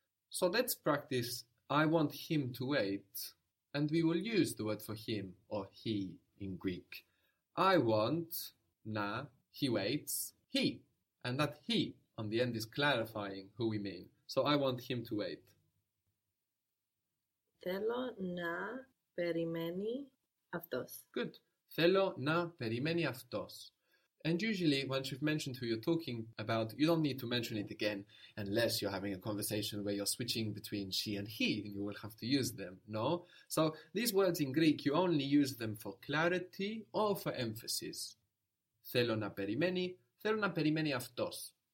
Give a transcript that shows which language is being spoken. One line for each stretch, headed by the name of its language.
English: So let's practice I want him to wait, and we will use the word for him or he in Greek. I want, na, he waits, he. And that he on the end is clarifying who we mean. So I want him to wait.
Greek: Θέλω να περιμένει αυτός.
English: Good.
Greek: Θέλω να περιμένει αυτός.
English: And usually, once you've mentioned who you're talking about, you don't need to mention it again unless you're having a conversation where you're switching between she and he, and you will have to use them, no? So these words in Greek, you only use them for clarity or for emphasis.
Greek: Θέλω να περιμένει αυτός.